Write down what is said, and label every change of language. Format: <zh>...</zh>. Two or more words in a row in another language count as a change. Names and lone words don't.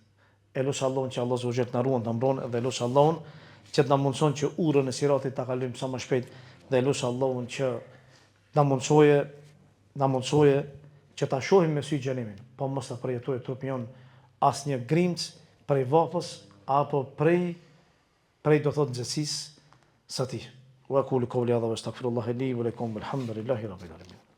<sq>E lutë Allahun që Allah</sq> <ar>عز وجل</ar> <sq>na ruan, ta mbron, dhe lutë Allahun që të na mundson që urën e siratit ta kalojmë sa më shpejt, dhe lutë Allahun që na mundsoje që ta shohim me sy xhenemin, po mos ta përjetojë trupi jon asnjë grimc prej vapës apo prej do thot nxehtësisë së tij.</sq> <ar>وأقول قولي هذا وأستغفر الله لي ولكم والحمد لله رب العالمين.</ar>